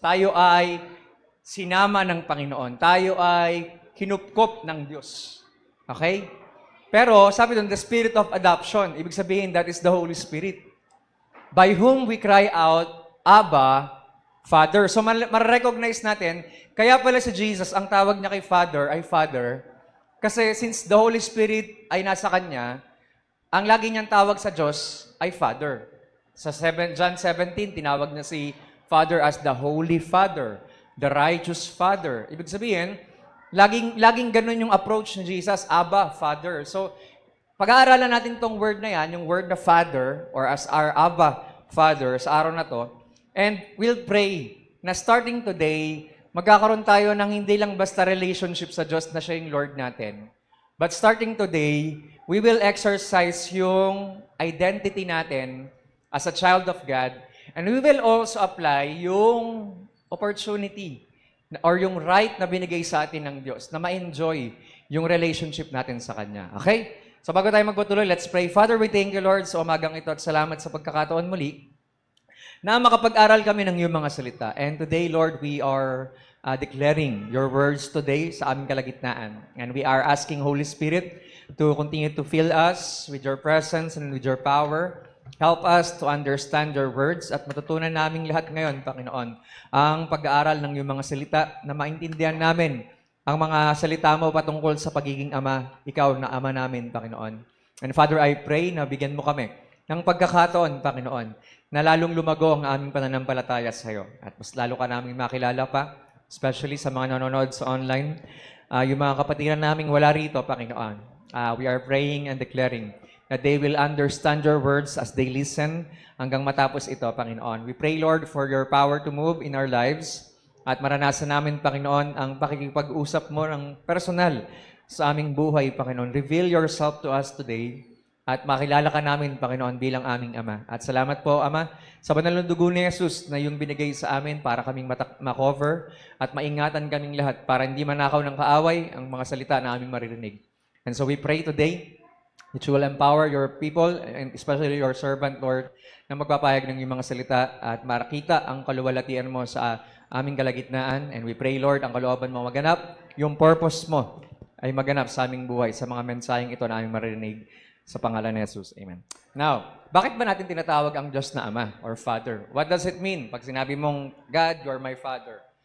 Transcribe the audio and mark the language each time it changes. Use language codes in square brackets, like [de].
[tl] Tayo ay sinama ng Panginoon. Tayo ay kinupkop ng Diyos. [en] Okay? [tl] Pero sabi doon, [en] the spirit of adoption, [tl] ibig sabihin [en] that is the Holy Spirit, by whom we cry out, Abba, Father. [tl] So ma-recognize natin, kaya pala si Jesus, ang tawag niya kay Father ay Father, kasi [en] since the Holy Spirit [tl] ay nasa Kanya, ang lagi niyang tawag sa Diyos ay Father. [en] Sa John 17, [tl] tinawag niya si [en] Father as the Holy Father, the Righteous Father. [tl] Ibig sabihin, laging ganun yung approach ni Jesus, Abba, Father. So, pag-aaralan natin tong word na yan, yung word na Father, [en] or as our Abba, Father, [tl] sa araw na to, [en] and we'll pray [tl] na [en] starting today, [tl] magkakaroon tayo ng hindi lang basta relationship sa Diyos na siya yung Lord natin. [en] But starting today, we will exercise yung identity natin as a child of God, and we will also apply yung opportunity or yung right [tl] na binigay sa atin ng Diyos [en] na ma-enjoy yung relationship [tl] natin sa Kanya. [en] Okay? [tl] So bago tayo magpatuloy, [en] let's pray. Father, we thank you, Lord, [tl] sa umagang ito at salamat sa pagkakataon muli na makapag-aral kami ng iyong mga salita. [en] And today, Lord, we are declaring your words today [tl] sa aming kalagitnaan. [en] And we are asking Holy Spirit to continue to fill us with your presence and with your power. Help us to understand your words [tl] at matutunan namin lahat ngayon, Panginoon, ang pag-aaral ng iyong mga salita na maintindihan namin ang mga salita mo patungkol sa pagiging Ama, ikaw na Ama namin, Panginoon. [en] And Father, I pray [tl] na bigyan mo kami ng pagkakataon, Panginoon, na lalong lumago ang aming pananampalataya sa iyo. At mas lalo ka namin makilala pa, especially sa mga nanonood sa online. Yung mga kapatiran naming wala rito, Panginoon. [en] We are praying and declaring that they will understand your words as they listen [tl] hanggang matapos ito, Panginoon. [en] We pray, Lord, for your power to move in our lives [tl] at maranasan namin, Panginoon, ang pakikipag-usap mo ng personal sa aming buhay, Panginoon. [en] Reveal yourself to us today [tl] at makilala ka namin, Panginoon, bilang aming Ama. At salamat po, Ama, sa banal na dugo ni Jesus na yung binigay sa amin para kaming makover at maingatan kaming lahat para hindi manakaw ng kaaway ang mga salita na aming maririnig. [en] And so we pray today that you will empower your people, and especially your servant, Lord, [tl] na magpapahayag ng iyong mga salita at makita ang kaluwalhatian mo sa aming kalagitnaan. [en] And we pray, Lord, [tl] ang kalooban mo maganap, yung purpose mo ay maganap sa aming buhay, sa mga mensaheng ito na aming maririnig sa pangalan ni Jesus. Amen. Now, bakit ba natin tinatawag ang Diyos na Ama or Father? [en] What does it mean [tl] pag sinabi mong, [en] God, you are my Father?